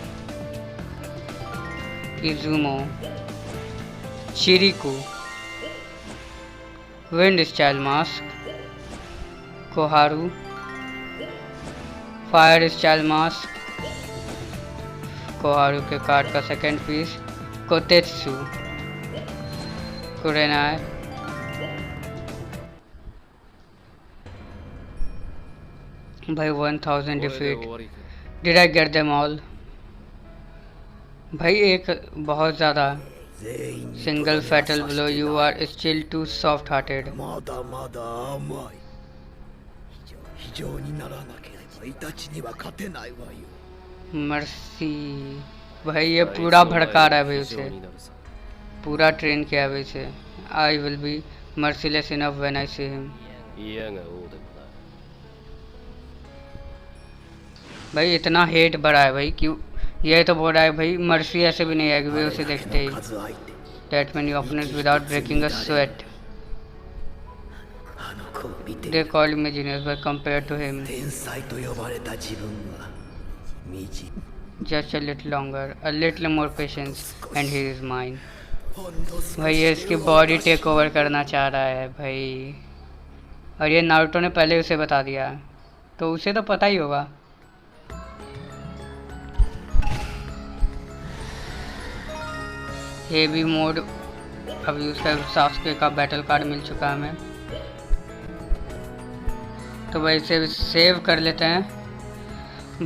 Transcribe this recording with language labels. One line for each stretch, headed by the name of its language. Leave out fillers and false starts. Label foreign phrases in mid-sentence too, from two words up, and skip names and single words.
Hindi: इजुमो, चिरिकू, विंड स्टाइल मास्क, कोहारू, फायर स्टाइल मास्क, कोहारू के कार्ड का
English: second piece,
Hindi: कोतेत्सु, कुरेनाय, भाई 1000 डिफीट।
Japanese: 終わりか。
English: Did I get them all?
Hindi: भाई एक बहुत ज़्यादा
Japanese: 全員に
English: single fatal blow, you are still too soft hearted.
Japanese: まだまだ甘い。非常にならなければイタチには勝てないわよ。
Hindi: मर्सी भाई ये पूरा भड़का रहा है भाई
Japanese: 非
Hindi: उसे,
Japanese: 常になるさ。
Hindi: पूरा ट्रेन किया है भाई इसे।
English: I will be merciless enough when I see him.
Japanese: 嫌が王でもな。
Hindi: भाई इतना हेट बढ़ा है भाई, क्यों? ये तो बोल रहा है भाई मर्सी ऐसे भी नहीं आएगी भाई उसे देखते ही।
Japanese: 数相手。
English: That many opponents without breaking a sweat.
Japanese: あの子を見て
English: They called me genius but compared to him,
Japanese: 天才と呼ばれた自分は惨め。
English: Just a little longer, a little more patience and he is mine.
Hindi: भाई ये इसकी बॉडी
English: take over
Hindi: करना चाह रहा है भाई, और ये नारुतो ने पहले उसे बता दिया, तो उसे तो पता ही होगा।
English: heavy mode
Hindi: अभी उसका सासुके का
English: battle card
Hindi: मिल चुका है हमें, तो भाई इसे सेव कर लेते हैं।